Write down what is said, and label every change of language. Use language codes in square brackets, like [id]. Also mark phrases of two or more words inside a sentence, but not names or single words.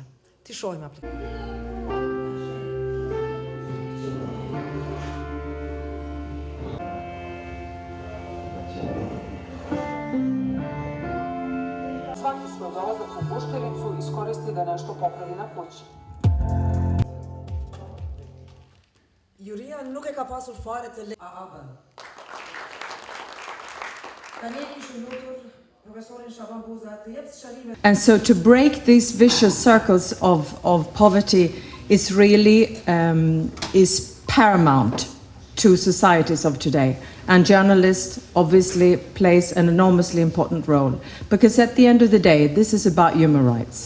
[sq] Ti shohim aplikacione. [bs] Svaki smo dolazak u Puštericu iskoristi da nešto popravi na kući. [sq] Juria nuk e ka pasur fare të AAB-n. Tani kishim lutur profesorin Shaban Buza të jep sqarime. [en] And so to break these vicious circles of poverty is really is paramount to societies of today. And journalists obviously plays an enormously important role. Because at the end of the day, this is about human rights.